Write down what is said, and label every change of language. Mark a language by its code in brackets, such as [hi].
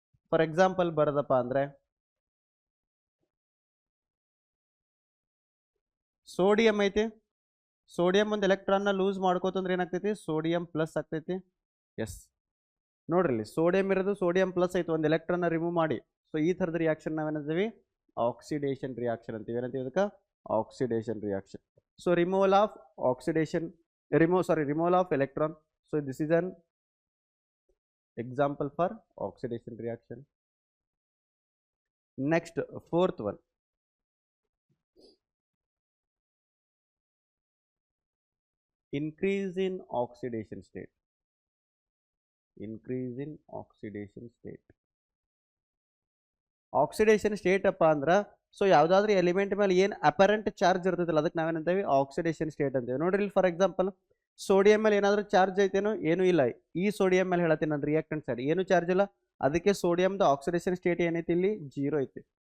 [kn] For example ಬರೋದಪ್ಪ ಅಂದ್ರೆ, sodium ಐತಿ, sodium ಒಂದು ಎಲೆಕ್ಟ್ರಾನ್ನ ಲೂಸ್ ಮಾಡ್ಕೋತಂದ್ರೆ ಏನಾಗ್ತೈತಿ, ಸೋಡಿಯಂ ಪ್ಲಸ್ ಆಗ್ತೈತಿ. ಎಸ್, ನೋಡ್ರಿ ಇಲ್ಲಿ ಸೋಡಿಯಂ ಇರೋದು ಸೋಡಿಯಂ ಪ್ಲಸ್ ಆಯ್ತು, ಒಂದು ಎಲೆಕ್ಟ್ರಾನ್ ರಿಮೂವ್ ಮಾಡಿ. ಸೊ ಈ ಥರದ ರಿಯಾಕ್ಷನ್ ನಾವೇನಂತೀವಿ ಆಕ್ಸಿಡೇಷನ್ ರಿಯಾಕ್ಷನ್ ಅಂತೀವಿ. ಏನಂತೀವಿ ಅದಕ್ಕೆ oxidation reaction. So [en] Removal of oxidation removal of electron. So this is an example for oxidation reaction. Next, fourth one, increase in oxidation state. Increase in oxidation state. [kn] Oxidation state ಅಪ್ಪ ಅಂದ್ರೆ so ಯಾವುದಾದ್ರೂ element ಮೇಲೆ ಏನು apparent charge ಇರ್ತೈತಲ್ಲ ಅದಕ್ಕೆ ನಾವೇನಂತೀವಿ oxidation state ಅಂತೀವಿ. ನೋಡ್ರಿ ಇಲ್ಲಿ ಫಾರ್ ಎಕ್ಸಾಂಪಲ್ ಸೋಡಿಯಂ ಮೇಲೆ ಏನಾದರೂ ಚಾರ್ಜ್ ಐತೇನೋ, ಏನೂ ಇಲ್ಲ. ಈ ಸೋಡಿಯಂ ಮೇಲೆ ಹೇಳತ್ತೀನಿ ನಾನು ರಿಯಾಕ್ಟೆಂಟ್ ಸೈಡ್ ಏನು ಚಾರ್ಜ್ ಇಲ್ಲ, ಅದಕ್ಕೆ ಸೋಡಿಯಮ್ದು ಆಕ್ಸಿಡೇಷನ್ ಸ್ಟೇಟ್ ಏನೈತಿ ಇಲ್ಲಿ 0 ಐತಿ.